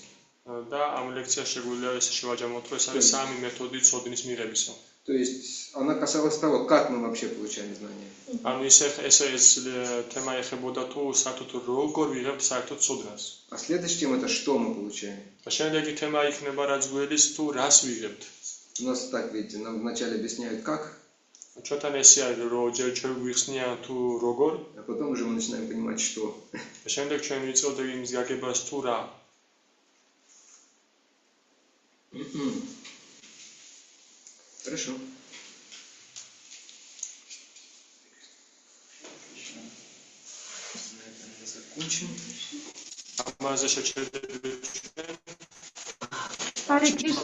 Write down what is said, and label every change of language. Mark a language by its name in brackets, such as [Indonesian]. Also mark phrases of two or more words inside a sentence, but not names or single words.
[Georgian] და ამ ლექციაში შეგვიძლია ესე შევაჯამოთ, რომ ეს არის 3 მეთოდი ცოდნის მიღებისა. [Russian] То есть она касалась того, как мы вообще получаем знания. [Georgian] ანუ ეს თემა ეხებოდა თუ საერთოდ როგორ ვიღებთ საერთოდ ცოდნას. [Russian] А следующая тема это что мы получаем. [Georgian] და შემდეგი თემა იქნება რაც გველის თუ რას ვიღებთ. [Russian] У нас так, видите, нам вначале объясняют как, [Georgian] ჩვენთან ესე არის რომ ჯერ ჩვენ გვიხსნიან თუ როგორ, [Russian] а потом уже мы начинаем понимать что. [Georgian] და შემდეგ ჩვენ ვიწოდებ იმის გაგებას თუ რა. [Russian] Хорошо. На этом мы закончим. [Georgian] ამაზე შევჩერდებით ჩვენ. [Russian] Харе Кришна.